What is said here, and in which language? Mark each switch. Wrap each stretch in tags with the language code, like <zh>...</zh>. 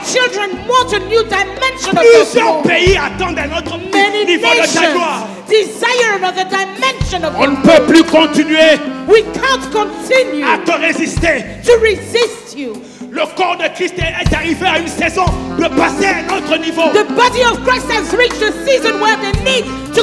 <en>children want a new dimension of your</en> <fr>Plusieurs</fr> <en>glory.</en> <fr>pays attendent un autre</fr> <en>Many</en> <fr>niveau de ta gloire.</fr> <en>nations desire another dimension of</en> <fr>On</fr> <en>your</en> <fr>ne peut plus continuer</fr> <en>We can't continue</en> <fr>à te résister.</fr> <en>to resist you.</en> <fr>Le corps de Christ est arrivé à une saison de passer à un autre niveau.</fr> <en>The body of Christ has reached a season where they need to</en>